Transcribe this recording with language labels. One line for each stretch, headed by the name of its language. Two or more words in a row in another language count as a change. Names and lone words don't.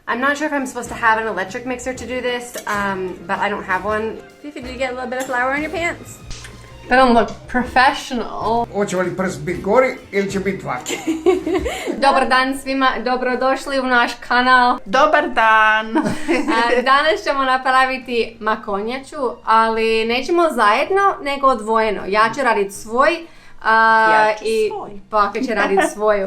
English: I'm not sure if I'm supposed to have an electric mixer to do this, but I don't have one. Fifi, did you get a little bit of flour on your pants? They don't look professional.
Croatian: Hoće li prst biti gori ili će biti vaki? Dobar dan svima, dobrodošli u naš kanal. Dobar dan! Danas ćemo napraviti makonjaču, ali nećemo zajedno, nego odvojeno. Ja ću raditi svoj, i baka će raditi svoju.